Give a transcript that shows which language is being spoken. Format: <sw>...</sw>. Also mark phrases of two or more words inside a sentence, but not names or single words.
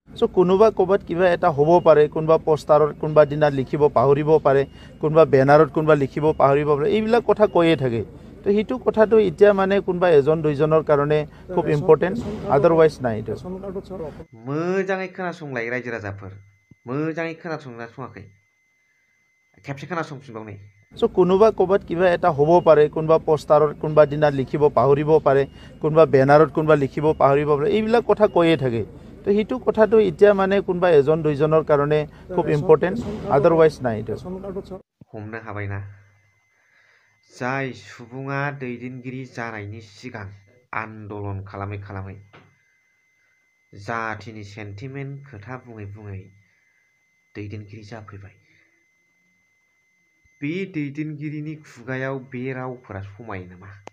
<as>So কোনোবা ক'ৰবাত কিবা এটা হ'ব পাৰে, কোনোবা পোষ্টাৰত কোনোবা দিনা লিখিব পাহৰিব পাৰে, কোনোবা বেনাৰত কোনোবা লিখিব পাহৰিব পাৰে, এইবিলাক কথা কৈয়ে থাকে। তো সেইটো কথাটো এতিয়া মানে কোনোবা এজন দুইজনৰ কাৰণে খুব ইম্পৰ্টেণ্ট, আদাৰৱাইজ নাই। এইটো</as> <brx>मोजाङै खोनासंलाय रायजो राजाफोर, मोजाङै खोनासंना सङाखै, खेबसे खोनासंफिनबावनै।</brx> <as>চ' কোনোবা ক'ৰবাত কিবা এটা হ'ব পাৰে, কোনোবা পোষ্টাৰত কোনোবা দিনা লিখিব পাহৰিব পাৰে, কোনোবা বেনাৰত কোনোবা লিখিব পাহৰিব পাৰে, এইবিলাক কথা কৈয়ে থাকে। তো সেইটো কথাটো এতিয়া মানে কোনোবা এজন দুইজনৰ কাৰণে খুব ইম্পৰ্টেণ্ট, আদাৰৱাইজ নাই। এইটো</as> <brx>हमनो हाबायना, जाय सुबुङा दैदेनगिरि जानायनि सिगां आन्दलन खालामै खालामै जाथिनि सेन्टिमेन्ट खोथा बुङै बुङै दैदेनगिरि जाफैबाय, बे दैदेनगिरिनि खुगायाव बे रावफोरा समायो नामा?</brx>